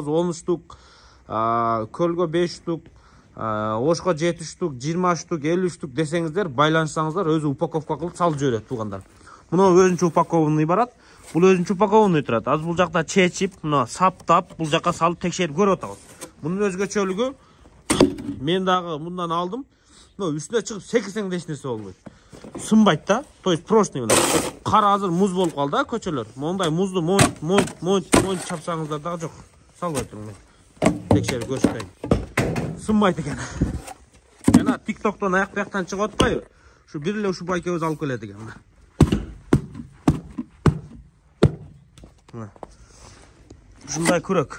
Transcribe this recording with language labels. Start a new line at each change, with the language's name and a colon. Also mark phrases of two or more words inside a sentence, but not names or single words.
Kyrgyz: 10 штук, Көлгө 5 штук, Ошко 7 штук, 20 штук, 50 штук десеңиздер, байланышсаңыздар, өзү упаковка кылып салып жиберет туугандар. Мына өзүнчө упакованный барат. Бул өзүнчө упакованный турат. Азыр бул жакта чечип, мына саптап, бул жака салып текшерип көрүп атабыз. Мунун өзгөчөлүгү мен дагы мындан алдым. Мына үстүнө чыгып секирсең да эч нерсе болбойт. Сынбайт да.
Russian: То есть прочный мына.
Kyrgyz: Кар азыр муз болуп калды да көчөлөр. Мондай музду монт чапсаңыздар дагы жок. Салбай туруңар. Текшерип көрсөтөйүн. Сынбайт экен. Жана TikToктон аяк бияктан чыгып атпайбы? Ушу бир эле ушу байкебиз алып келет экен. Ушундай күрөк.